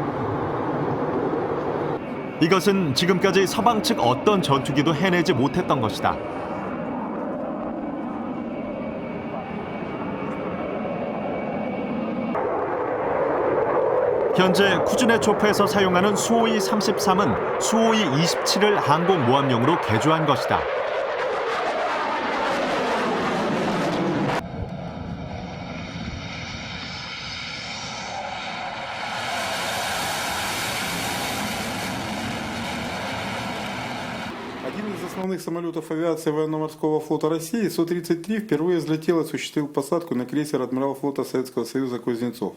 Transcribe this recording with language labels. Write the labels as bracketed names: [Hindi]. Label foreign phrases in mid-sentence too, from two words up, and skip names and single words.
[Korean] 이것은 지금까지 서방 측 어떤 전투기도 해내지 못했던 것이다. 현재 쿠즈네초프에서 사용하는 수호이 33은 수호이 27을 항공모함용으로 개조한 것이다. [Russian] Один из основных самолетов авиации военно-морского флота России, Су-33, впервые взлетел и осуществил посадку на крейсер адмирал флота Советского Союза «Кузнецов».